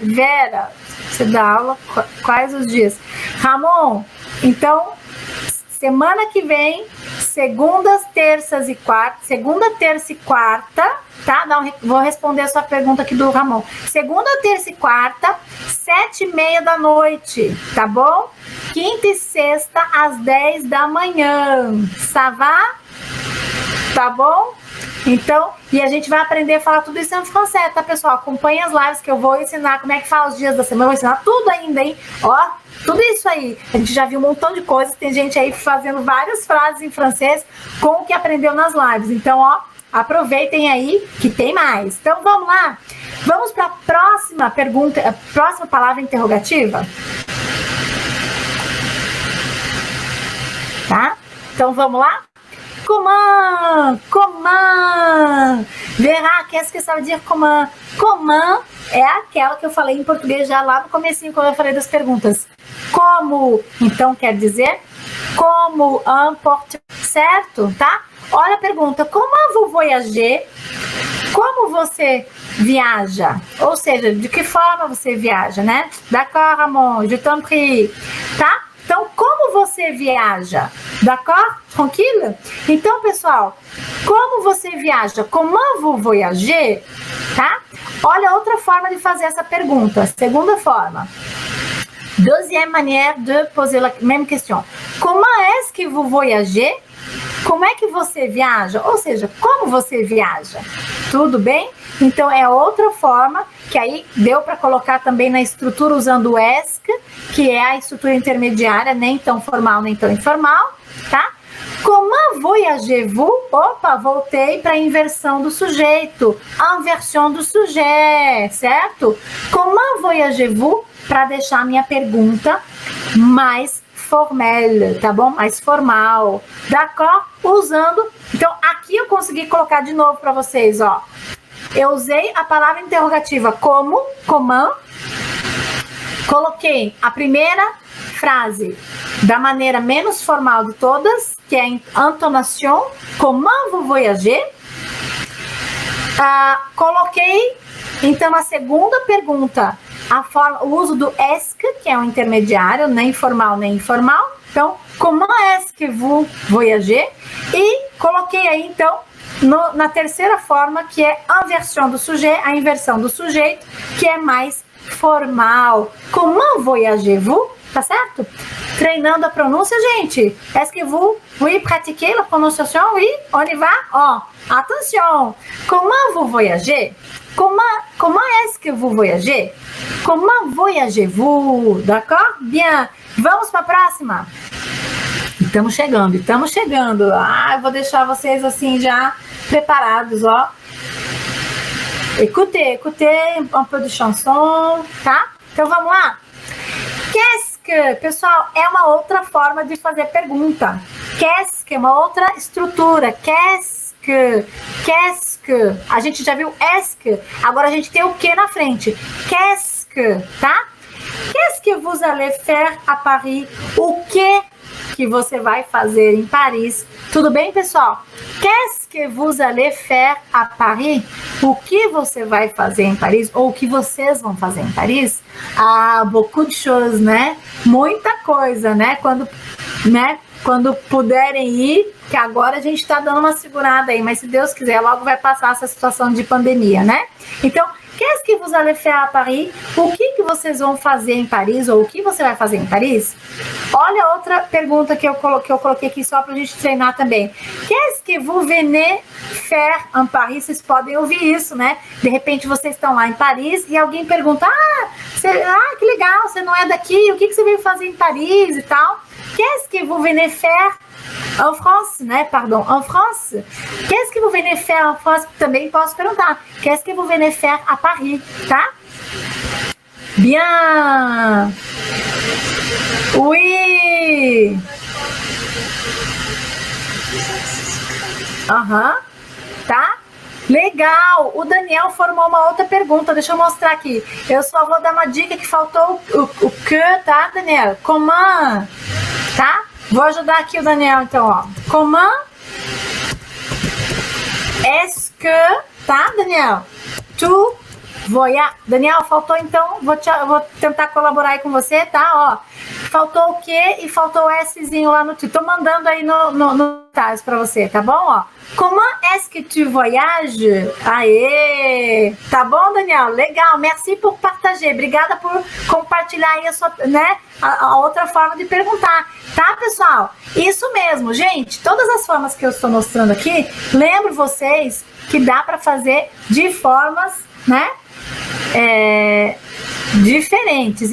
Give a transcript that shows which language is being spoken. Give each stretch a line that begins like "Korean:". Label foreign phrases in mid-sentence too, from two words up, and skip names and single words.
Portuguese: Vera, você dá aula quais os dias? Ramon, então, semana que vem, segundas, terças e quartas, segunda, terça e quarta, tá? Não, vou responder a sua pergunta aqui do Ramon. Segunda, terça e quarta, 7h30 da noite, tá bom? Quinta e sexta, às 10 da manhã.
French: Ça va?
Portuguese: Tá bom? Então, e a gente vai aprender a falar tudo isso em francês, tá, pessoal? Acompanhe as lives que eu vou ensinar como é que fala os dias da semana. Eu vou ensinar tudo ainda, hein? Ó, tudo isso aí. A gente já viu um montão de coisas. Tem gente aí fazendo várias frases em francês com o que aprendeu nas lives. Então, ó, aproveitem aí que tem mais. Então, vamos lá? Vamos para a próxima pergunta, a próxima palavra interrogativa? Tá? Então, vamos lá?
French: Comment? Comment? Verá, qu'est-ce que ça veut dire comment?
Portuguese: Comment é aquela que eu falei em português já lá no comecinho, quando eu falei das perguntas. Como? Então, quer dizer como en português, certo? Tá? Olha a pergunta,
French: comment vous voyagez?
Portuguese: Como você viaja? Ou seja, de que forma você viaja, né?
French: D'accord, Ramon, je t'en prie.
Portuguese: Tá? Então, como você viaja? D'accord? Tranquilo? Então, pessoal, como você viaja?
French: Comment vous voyagez?
Portuguese: Tá? Olha outra forma de fazer essa pergunta. Segunda forma.
French: Deuxième manière de poser la même question. Comment est-ce que vous voyagez?
Portuguese: Como é que você viaja? Ou seja, como você viaja? Tudo bem? Então, é outra forma que aí deu para colocar também na estrutura usando o ESC, que é a estrutura intermediária, nem tão formal, nem tão informal, tá?
French: Comment voyagez-vous?
Portuguese: Opa, voltei para a inversão do sujeito. Inversão do sujeito, certo?
French: Comment voyagez-vous?
Portuguese: Para deixar a minha pergunta mais formelle, tá bom? Mais formal, d'accord? Usando... Então, aqui eu consegui colocar de novo para vocês, ó. Eu usei a palavra interrogativa como, comment. Coloquei a primeira frase da maneira menos formal de todas, que é entonação,
French: comment vous voyagez.
Portuguese: Coloquei, então, a segunda pergunta, o uso do est, que é o intermediário, nem formal nem informal. Então,
French: comment est-ce que vous voyagez?
Portuguese: E coloquei aí, então, na terceira forma, que é a inversão do sujeito, a inversão do sujeito, que é mais formal.
French: Comment voyagez-vous?
Portuguese: Tá certo? Treinando a pronúncia, gente.
French: Est-ce que vous, oui, pratiquez la prononciation? Oui, on y va? Ó, attention. Comment vous voyagez? Comment est-ce que vous voyagez? Comment voyagez-vous? D'accord? Bien.
Portuguese: Vamos para a próxima? Estamos chegando. Eu vou deixar vocês assim já preparados, ó.
French: Écoutez un peu de chanson,
Portuguese: tá? Então vamos lá?
French: Qu'est-ce que,
Portuguese: pessoal, é uma outra forma de fazer pergunta.
French: Qu'est-ce que
Portuguese: é uma outra estrutura.
French: Qu'est-ce que,
Portuguese: a gente já viu
French: est que,
Portuguese: agora a gente tem o que na frente.
French: Qu'est-ce que, tá? Qu'est-ce que vous allez faire à Paris?
Portuguese: O que você vai fazer em Paris? Tudo bem, pessoal?
French: Qu'est-ce que vous allez faire à Paris?
Portuguese: O que você vai fazer em Paris? Ou o que vocês vão fazer em Paris?
French: Ah, beaucoup de choses,
Portuguese: né? Muita coisa, né? Quando puderem ir, que agora a gente tá dando uma segurada aí, mas se Deus quiser, logo vai passar essa situação de pandemia, né? Então,
French: qu'est-ce que vous allez faire à Paris?
Portuguese: O que vocês vão fazer em Paris? Ou o que você vai fazer em Paris? Olha outra pergunta que eu coloquei aqui só pra gente treinar também.
French: Qu'est-ce que vous venez faire en Paris?
Portuguese: Vocês podem ouvir isso, né? De repente vocês estão lá em Paris e alguém pergunta, que legal, você não é daqui, o que você veio fazer em Paris e tal?
French: Qu'est-ce que vous venez faire en France, né? Pardon, en France. Qu'est-ce que vous venez faire en France?
Portuguese: Também posso perguntar.
French: Qu'est-ce que vous venez faire à Paris, tá? Bien. Oui.
Portuguese: Tá? Legal. O Daniel formou uma outra pergunta. Deixa eu mostrar aqui. Eu só vou dar uma dica que faltou o que, tá, Daniel?
French: Comment, tá?
Portuguese: Vou ajudar aqui o Daniel, então, ó.
French: Comment est-ce que, tá, Daniel? Tu voyage.
Portuguese: Daniel, faltou, então, vou tentar colaborar aí com você, tá? Ó, faltou o que e faltou o Szinho lá no título. Tô mandando aí no detalhes pra você, tá bom? Ó,
French: comment est-ce que tu voyages?
Portuguese: Aê! Tá bom, Daniel? Legal,
French: merci por partager.
Portuguese: Obrigada por compartilhar aí a sua, né, a outra forma de perguntar. Tá, pessoal? Isso mesmo, gente. Todas as formas que eu estou mostrando aqui, lembro vocês que dá pra fazer de formas, né, diferentes.